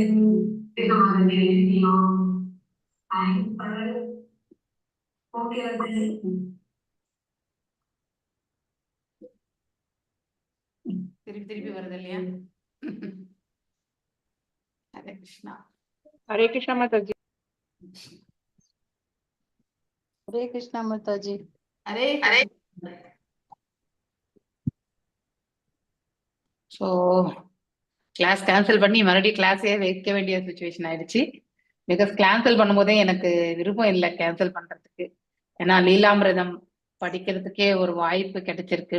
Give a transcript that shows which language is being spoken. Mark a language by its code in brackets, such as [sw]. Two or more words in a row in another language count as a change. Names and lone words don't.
[ta] கிருஷ்ண மாதாஜி எப்படி இருக்கீங்கோ? ஃபைன். பரவாயில்ல. ஓகே மாதாஜி. திருப்பி திருப்பி வருது இல்லையா? ஹரே கிருஷ்ணா. [hi] हरे कृष्णा माता जी। हरे कृष्णा माता जी। [ta] ஹரே [en] so class cancel [ta] பண்ணி மறுபடியும் கிளாஸே வைக்க வேண்டிய சுச்சுவேஷன் ஆயிடுச்சு. [en] because cancel [ta] பண்ணும்போதே எனக்கு விருப்பம் இல்லை கேன்சல் பண்றதுக்கு. ஏன்னா லீலாமிரதம் படிக்கிறதுக்கே ஒரு வாய்ப்பு கிடைச்சிருக்கு.